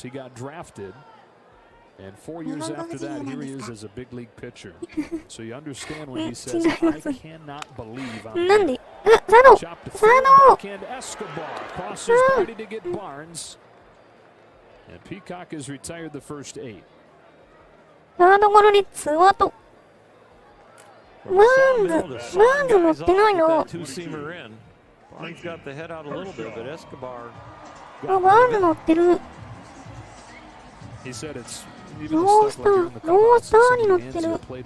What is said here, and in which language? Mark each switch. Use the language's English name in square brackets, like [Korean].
[English] He got drafted, and 4 years after that, here he is as a big league pitcher. So you understand when he says, I cannot believe I'm here. Chopped to third, backhand Escobar crosses ready to get Barnes. And Peacock has retired the first 8. [Japanese] サードゴロでツーアウト。バーンズ乗ってないの。 [English] Two-seamer in. Barnes got the head out a little bit, but Escobar. [Japanese] バーンズ乗ってる。 [English] He said it's, [Japanese] ロースターに乗ってる。